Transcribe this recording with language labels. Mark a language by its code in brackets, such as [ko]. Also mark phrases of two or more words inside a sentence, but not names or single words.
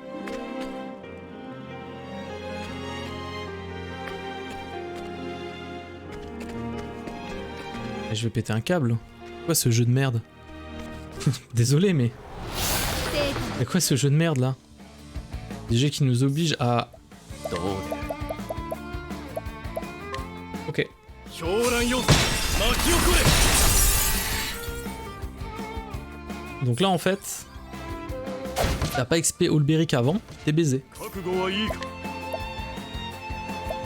[fr] Et je vais péter un câble. Quoi ce jeu de merde? Désolé mais... C'est quoi ce jeu de merde là? Des jeux qui nous obligent à... [ja] どうだ [fr] Ok. [ja] 狂乱要素巻き起これ [fr] Donc là en fait... T'as pas XP Olberic avant, t'es baisé. [ja] 覚悟はいいか